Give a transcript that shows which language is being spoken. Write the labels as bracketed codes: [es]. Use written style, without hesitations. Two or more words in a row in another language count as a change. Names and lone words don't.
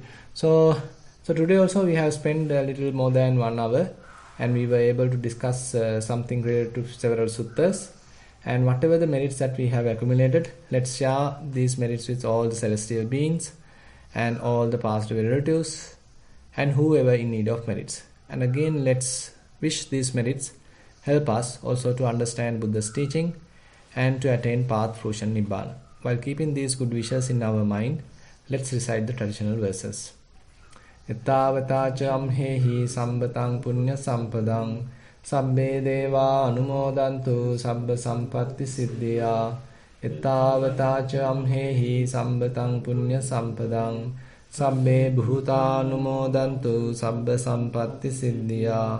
[en] So today also we have spent a little more than 1 hour, and we were able to discuss something related to several suttas, and whatever the merits that we have accumulated, let's share these merits with all the celestial beings and all the past relatives and whoever in need of merits. And again, let's wish these merits help us also to understand Buddha's teaching and to attain path fruition nibbana. While keeping these good wishes in our mind, let's recite the traditional verses. [pi] Ettavata ca amhehi sambatang punya sampadang sabbe deva anumodantu sabba sampatti siddhya. Ettavata ca amhehi sambatang punya sampadang sabbe bhuta anumodantu sabba sampatti siddhya.